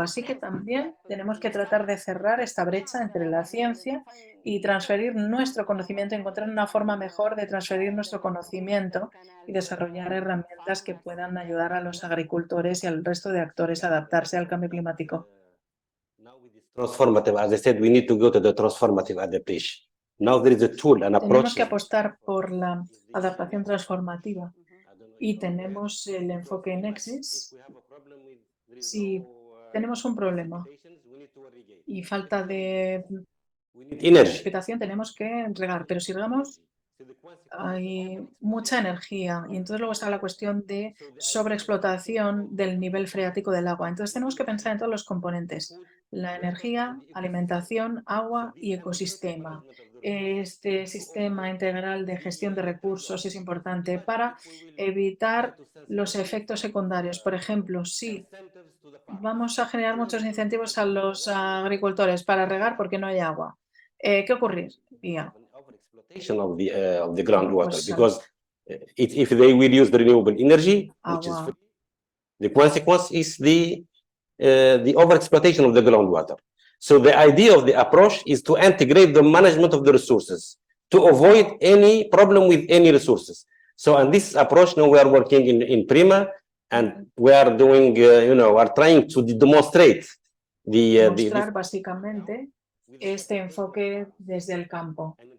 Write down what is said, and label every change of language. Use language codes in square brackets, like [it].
[en] Así que también tenemos que tratar de cerrar esta brecha entre la ciencia y transferir nuestro conocimiento, encontrar una forma mejor de transferir nuestro conocimiento y desarrollar herramientas que puedan ayudar a los agricultores y al resto de actores a adaptarse al cambio climático. Transformative, as I said, we need to go to the transformative adaptation. Now there is a tool, an approach. [es] Tenemos que apostar por la adaptación transformativa y tenemos el enfoque Nexus. Si tenemos un problema y falta de precipitación, tenemos que regar, pero si regamos hay mucha energía y entonces luego está la cuestión de sobreexplotación del nivel freático del agua. Entonces tenemos que pensar en todos los componentes, la energía, alimentación, agua y ecosistema. Este sistema integral de gestión de recursos es importante para evitar los efectos secundarios. Por ejemplo, si vamos a generar muchos incentivos a los agricultores para regar porque no hay agua, ¿qué ocurriría? [en] Of the groundwater, because if they will use the renewable energy, which is free, the consequence is the overexploitation of the groundwater. So the idea of the approach is to integrate the management of the resources to avoid any problem with any resources. So, and this approach now we are working in Prima, And we are doing, are trying to demonstrate [es] Mostrar básicamente este enfoque desde el campo,